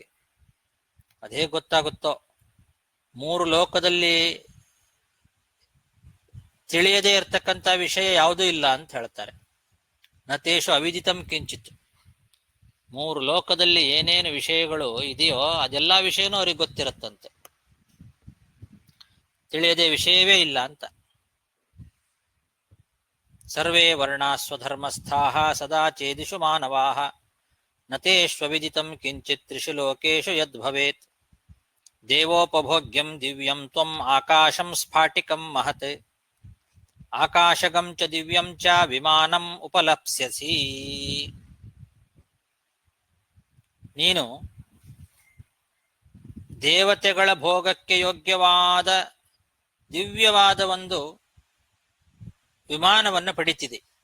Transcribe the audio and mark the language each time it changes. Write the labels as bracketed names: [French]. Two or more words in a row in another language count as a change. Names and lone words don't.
[Kannada] ಅದೇ ಗೊತ್ತಾಗುತ್ತೋ, ಮೂರು ಲೋಕದಲ್ಲಿ ತಿಳಿಯದೇ ಇರತಕ್ಕಂಥ ವಿಷಯ ಯಾವುದೂ ಇಲ್ಲ ಅಂತ ಹೇಳ್ತಾರೆ. [Sanskrit] ನತೇಶು ಅವಿದಿತಂ ಕಿಂಚಿತ್. [Kannada] ಮೂರು ಲೋಕದಲ್ಲಿ ಏನೇನು ವಿಷಯಗಳು ಇದೆಯೋ ಅದೆಲ್ಲಾ ವಿಷಯನೂ ಅವ್ರಿಗೆ ಗೊತ್ತಿರತ್ತಂತೆ, ತಿಳಿಯದೆ ವಿಷಯವೇ ಇಲ್ಲ ಅಂತ. [Sanskrit] ಸರ್ವೇ ವರ್ಣಾ ಸ್ವಧರ್ಮಸ್ಥಾಃ ಸದಾ ಚೇದಿಷು ಮಾನವಾಃ ನ ತೇಷ್ವವಿದಿತಂ ಕಿಂಚಿತ್ ತ್ರಿಷು ಲೋಕೇಶು ಯದ್ಭವೇತ್. ದೇವೋಪಭೋಗ್ಯಂ ದಿವ್ಯಂ ತ್ವಂ ಆಕಾಶಂ ಸ್ಫಾಟಿಕಂ ಮಹತ್ ಆಕಾಶಗಂ ಚ ದಿವ್ಯಂ ಚ ವಿಮಾನಂ ಉಪಲಪ್ಸ್ಯಸಿ. [Kannada] ನೀನು ದೇವತೆಗಳ ಭೋಗಕ್ಕೆ ಯೋಗ್ಯವಾದ ದಿವ್ಯವಾದ ಒಂದು ವಿಮಾನವನ್ನು ಪಡಿತಿದೆ.